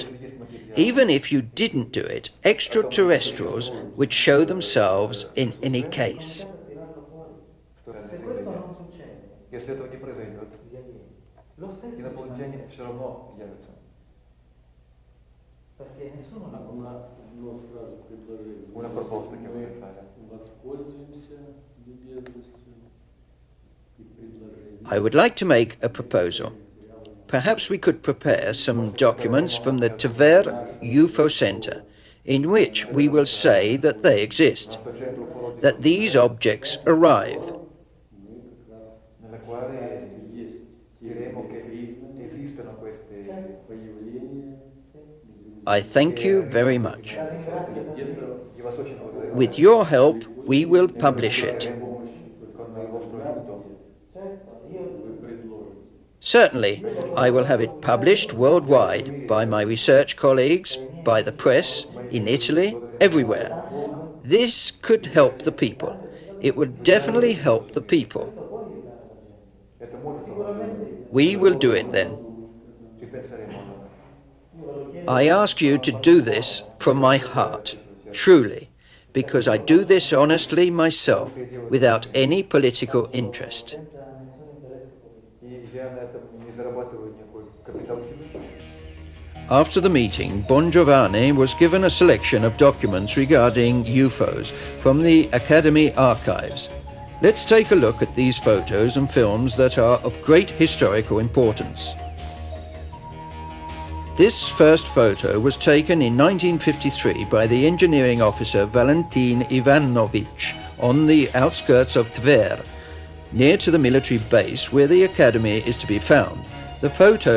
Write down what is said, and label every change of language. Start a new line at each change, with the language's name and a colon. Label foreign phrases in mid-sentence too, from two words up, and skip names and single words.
English: Even if you didn't do it, extraterrestrials would show themselves in any case.
Italian: se questo non succede,
Russian: Если этого не произойдет,
Italian: via via, lo stesso
Russian: инопланетяне
Italian: si
Russian: все равно явятся.
Italian: perché nessuno li può
Russian: но сразу предложение.
Italian: Una proposta che voglio fare.
Russian: Воспользуемся любезностью и предложением.
English: I would like to make a proposal. Perhaps we could prepare some documents from the Tver UFO Center in which we will say that they exist, that these objects arrive.
Italian: Nella quale diremo che esistono queste
Russian: Появление
English: I thank you very much.
Russian: io вас очень благодарю.
English: With your help, we will publish it.
Italian: Con il vostro aiuto.
Russian: вы предложите.
English: Certainly, I will have it published worldwide by my research colleagues, by the press, in Italy, everywhere. This could help the people. It would definitely help the people.
Russian: Это может помочь.
English: We will do it then.
Italian: Ci penseremo.
English: I ask you to do this from my heart, truly, because I do this honestly myself, without any political interest.
Italian: senza nessun interesse politico.
Russian: И я на этом не зарабатываю никакой капитал.
English: After the meeting, Bon Giovanni was given a selection of documents regarding UFOs from the Academy archives. Let's take a look at these photos and films that are of great historical importance. This first photo was taken in 1953 by the engineering officer Valentin Ivanovich on the outskirts of Tver, near to the military base where the academy is to be found.